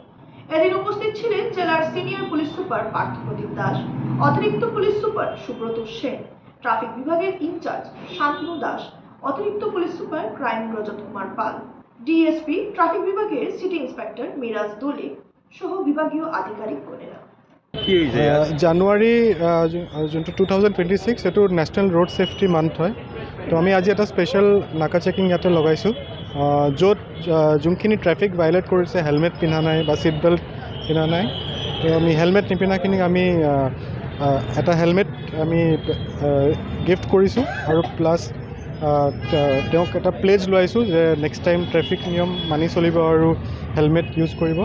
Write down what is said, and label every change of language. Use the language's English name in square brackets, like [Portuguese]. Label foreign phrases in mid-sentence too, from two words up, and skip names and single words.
[Bangla] এদিন উপস্থিত ছিলেন জেলার সিনিয়র পুলিশ সুপার পার্থপ্রদীপ দাস, অতিরিক্ত পুলিশ সুপার সুব্রত সেন, ট্রাফিক বিভাগের ইনচার্জ শান্তনু দাস, অতিরিক্ত পুলিশ সুপার ক্রাইম রজত কুমার পাল, ডিএসপি ট্রাফিক বিভাগের [English] city inspector [Bangla] মিরাজ দোলে সহ বিভাগীয় আধিকারিকগণেরা। [Assamese] জানুৱাৰী যোনটো 2026 এইটো [English] national road safety month [Assamese] হয়। তো আমি আজি এটা [English] special naka checking [Assamese] ইয়াতে লগাইছোঁ, য'ত যোনখিনি [English] traffic violate [Assamese] কৰিছে, হেলমেট পিন্ধা নাই বা [English] seat belt [Assamese] পিন্ধা নাই, তো আমি হেলমেট নিপিন্ধাখিনিক আমি এটা হেলমেট আমি গিফ্ট কৰিছোঁ আৰু প্লাছ তেওঁক এটা প্লেজ লোৱাইছোঁ যে [English] next time traffic [Assamese] নিয়ম মানি চলিব আৰু [English] helmet use [Assamese] কৰিব।